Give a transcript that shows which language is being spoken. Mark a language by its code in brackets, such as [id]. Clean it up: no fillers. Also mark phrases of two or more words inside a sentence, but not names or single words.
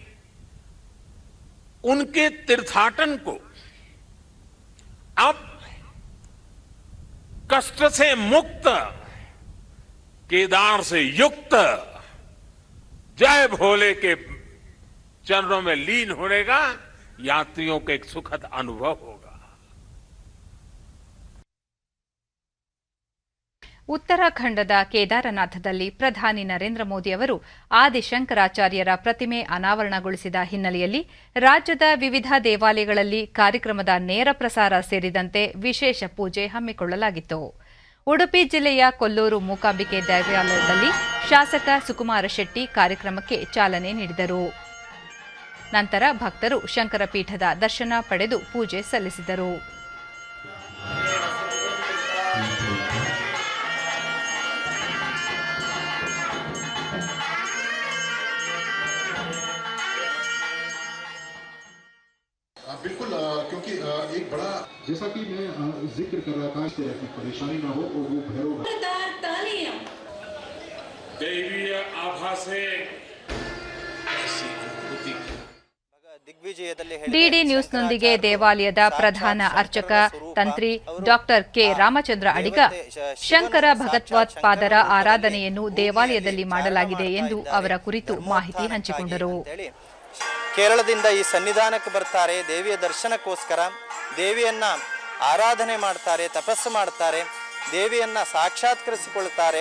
[hi] उनके तीर्थाटन को अब कष्ट से मुक्त, केदार से युक्त, जय भोले के चरणों में लीन होने का यात्रियों को एक सुखद अनुभव होगा। [kn] ಉತ್ತರಾಖಂಡದ ಕೇದಾರನಾಥದಲ್ಲಿ ಪ್ರಧಾನಿ ನರೇಂದ್ರ ಮೋದಿ ಅವರು ಆದಿಶಂಕರಾಚಾರ್ಯರ ಪ್ರತಿಮೆ ಅನಾವರಣಗೊಳಿಸಿದ ಹಿನ್ನೆಲೆಯಲ್ಲಿ ರಾಜ್ಯದ ವಿವಿಧ ದೇವಾಲಯಗಳಲ್ಲಿ ಕಾರ್ಯಕ್ರಮದ ನೇರ ಪ್ರಸಾರ ಸೇರಿದಂತೆ ವಿಶೇಷ ಪೂಜೆ ಹಮ್ಮಿಕೊಳ್ಳಲಾಗಿತ್ತು. ಉಡುಪಿ ಜಿಲ್ಲೆಯ ಕೊಲ್ಲೂರು ಮೂಕಾಂಬಿಕೆ ದೇವಾಲಯದಲ್ಲಿ ಶಾಸಕ ಸುಕುಮಾರ ಶೆಟ್ಟಿ ಕಾರ್ಯಕ್ರಮಕ್ಕೆ ಚಾಲನೆ ನೀಡಿದರು. ನಂತರ ಭಕ್ತರು ಶಂಕರಪೀಠದ ದರ್ಶನ ಪಡೆದು ಪೂಜೆ ಸಲ್ಲಿಸಿದರು. [hi] बिल्कुल, क्योंकि एक बड़ा, जैसा कि मैं जिक्र कर रहा था, इससे परेशानी ना हो और वो भैरव दैवीय आभा से ऐसी अनुभूति [kn] ಡಿಡಿ ನ್ಯೂಸ್ನೊಂದಿಗೆ ದೇವಾಲಯದ ಪ್ರಧಾನ ಅರ್ಚಕ ತಂತ್ರಿ ಡಾಕ್ಟರ್ ಕೆ ರಾಮಚಂದ್ರ ಅಡಿಗ ಶಂಕರ ಭಗವತ್ಪಾದರ ಆರಾಧನೆಯನ್ನು ದೇವಾಲಯದಲ್ಲಿ ಮಾಡಲಾಗಿದೆ ಎಂದು ಅವರ ಕುರಿತು ಮಾಹಿತಿ ಹಂಚಿಕೊಂಡರು. ಕೇರಳದಿಂದ ಈ ಸನ್ನಿಧಾನಕ್ಕೆ ಬರ್ತಾರೆ, ದೇವಿಯ ದರ್ಶನಕ್ಕೋಸ್ಕರ ದೇವಿಯನ್ನ ಆರಾಧನೆ ಮಾಡ್ತಾರೆ, ತಪಸ್ಸು ಮಾಡ್ತಾರೆ, ದೇವಿಯನ್ನ ಸಾಕ್ಷಾತ್ಕರಿಸಿಕೊಳ್ತಾರೆ.